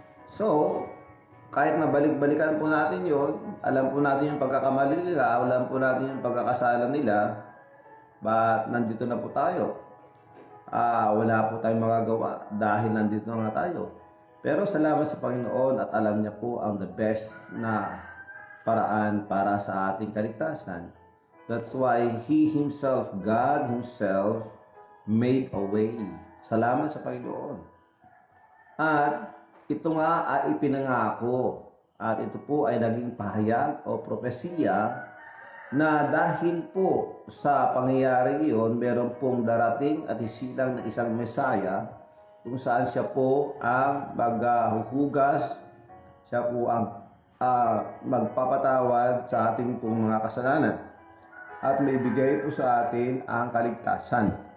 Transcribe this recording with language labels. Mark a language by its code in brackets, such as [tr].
[tl] So, kahit na balik-balikan po natin yon, alam po natin yung pagkakamali nila, alam po natin yung pagkakasala nila, but nandito na po tayo. Wala po tayong magagawa dahil nandito na nga tayo. Pero salamat sa Panginoon at alam niya po ang the best na paraan para sa ating kaligtasan. [en] That's why He Himself, God Himself, made a way. [tl] Salamat sa Panginoon. At ito nga ay ipinangako. At ito po ay naging pahayag o propesiya na dahil po sa pangyayari iyon, meron pong darating at isilang na isang Mesaya kung saan siya po ang maghuhugas, siya po ang magpapatawad sa ating pong mga kasalanan at may bigay po sa atin ang kaligtasan.